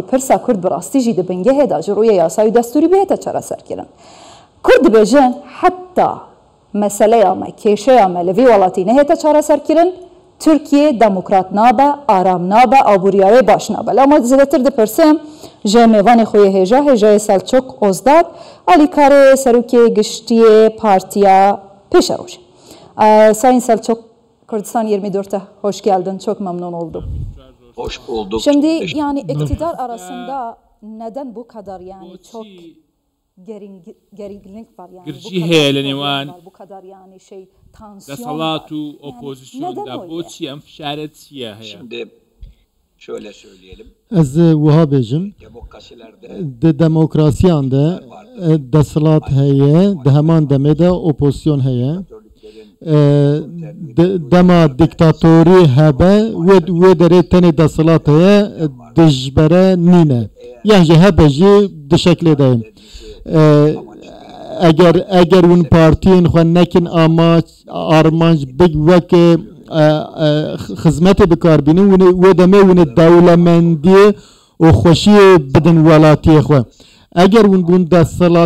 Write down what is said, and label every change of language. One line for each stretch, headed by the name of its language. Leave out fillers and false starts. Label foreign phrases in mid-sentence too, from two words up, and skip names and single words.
Kurdish: pirsa Kurd bi rastî jî di bingehê de ji rûyê yasayî destûrî bihête çareserkirin Kurd dibêjin heta meseleya me kêşeya me li vî welatî nehête çareserkirin Türkiye demokrat nabe aram nabe abûriyayê baş nabe lê ma zêdetir dipirsim ji mêvanê xwe yê hêja hêjayê Selçuk Ozdad alîkarê serokê giştiyê partiya Pêşeroj Sayın Selçuk Kurdistan 24'e
Turkish: hoş geldin çok memnun oldum. Hoş bulduk. Şimdi yani iktidar arasında neden bu kadar yani çok geriginlik var yani bu kadar yani şey tansiyon var. Şimdi şöyle söyleyelim.
Kurdish: Ez wiha bêjim di demokrasiyan de desalat heye di heman demê de opozisyon heye dema diktatorî hebe wê derê tenê desalat heye dijbere nîne yan jî hebe jî di şeklê de eger hûn partiyên xwe nekin armanc wek xizmetê bikarbînin wê demê hûn dewlemendiyê û xweşiyê bidin welatiyê xwe eger hûn bûn desalat